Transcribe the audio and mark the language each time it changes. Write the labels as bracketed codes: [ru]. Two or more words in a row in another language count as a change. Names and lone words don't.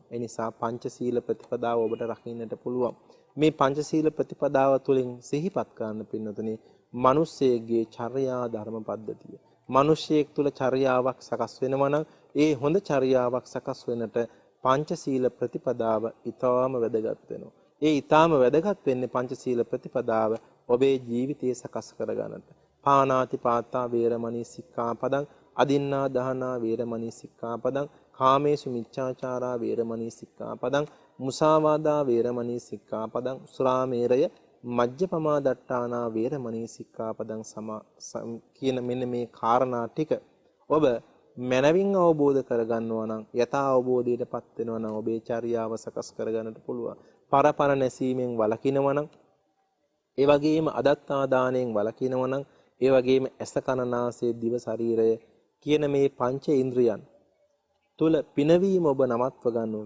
[si] ඒ නිසා පංචශීල ප්‍රතිපදාව ඔබට රකින්නට පුළුවන්. මේ පංචශීල ප්‍රතිපදාව තුළින් සිහිපත් කරන්න පින්නතුනේ මිනිස්සෙගේ චර්යා ධර්ම පද්ධතිය. මිනිසෙක් තුළ චර්යාවක් සකස් වෙනවා නම් ඒ හොඳ චර්යාවක් සකස් වෙන්නට පංචශීල ප්‍රතිපදාව ඊටාම වැදගත් වෙනවා. ඒ ඊටාම වැදගත් වෙන්නේ පංචශීල ප්‍රතිපදාව ඔබේ ජීවිතය සකස් කරගන්නට. [pi] පානාති පාතා වේරමණී සික්ඛාපදං අදින්නා දානා වේරමණී සික්ඛාපදං කාමේසු මිච්ඡාචාරා වේරමණී සික්ඛාපදං මුසාවාදා වේරමණී සික්ඛාපදං සුරාමේරය මජ්ජපමා දට්ඨානා වේරමණී සික්ඛාපදං [si] කියන මෙන්න මේ කාරණා ටික ඔබ මනවින් අවබෝධ කරගන්නවා නම් යථා අවබෝධයටපත් වෙනවා නම් ඔබේ චර්යාව සකස් කරගන්නට පුළුවන්. පරපර නැසීමෙන් වළකිනවා නම්, ඒ වගේම අදත්තා දාණයෙන් වළකිනවා නම්, ඒ වගේම ඇස කන නාසය දිව ශරීරය කියන මේ පංච ඉන්ද්‍රියන් තුල පිනවීම ඔබ නවත්ව ගන්න ඕන.